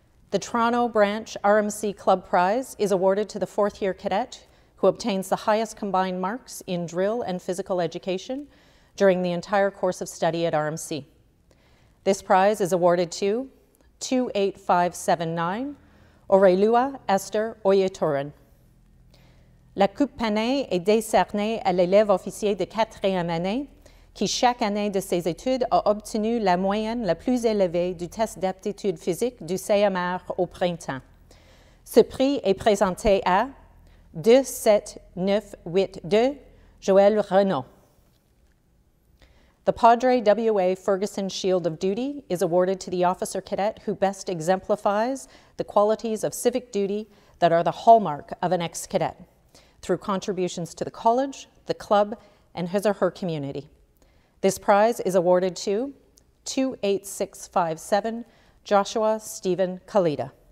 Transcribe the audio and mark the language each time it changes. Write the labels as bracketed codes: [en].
[en] The Toronto Branch RMC Club Prize is awarded to the 4th year cadet who obtains the highest combined marks in drill and physical education during the entire course of study at RMC. This prize is awarded to 28579 Aurelua Esther Oyetorin. [fr] La Coupe Panin est décernée à l'élève officier de 4e année qui, chaque année de ses études, a obtenu la moyenne la plus élevée du test d'aptitude physique du CMR au printemps. Ce prix est présenté à 27982 Joël Renaud. [en] The Padre W.A. Ferguson Shield of Duty is awarded to the officer cadet who best exemplifies the qualities of civic duty that are the hallmark of an ex-cadet through contributions to the college, the club, and his or her community. This prize is awarded to 28657 Joshua Stephen Kalita.